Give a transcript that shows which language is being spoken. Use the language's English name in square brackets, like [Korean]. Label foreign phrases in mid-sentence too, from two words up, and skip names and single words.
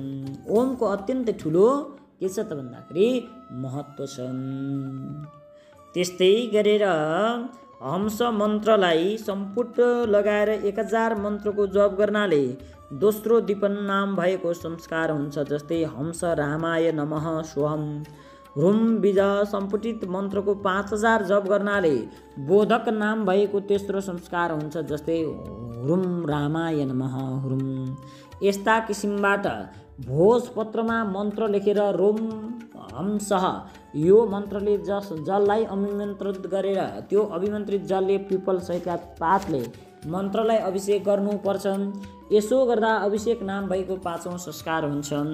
[Nepali] ओमको अत्यन्तै ठुलो के छ त भन्दाखेरि महत्त्व छ। त्यस्तै गरेर हंस मन्त्रलाई सम्पुट लगाएर 1000 मन्त्रको जप गर्नाले दोस्रो दीपन नाम भएको संस्कार हुन्छ। जस्तै [Sanskrit] हंस रामाय नमः सोहम ह्रुम [Nepali] बीज सम्पुटित मन्त्रको 5000 जप गर्नाले बोधक नाम भएको तेस्रो संस्कार हुन्छ। [Sanskrit] जस्तै ह्रुम रामाय नमः ह्रुम। [Nepali] यस्ता किसिमबाट भोजपत्रमा मन्त्र लेखेर [Sanskrit] रोम हंसः [Nepali] यो मन्त्रले जललाई अभिमन्त्रित गरेर त्यो अभिमन्त्रित जलले पिपल सहितका पातले मन्त्रलाई अभिषेक गर्नुपर्छ। यसो गर्दा अभिषेक नाम भएको 5औं संस्कार हुन्छन्।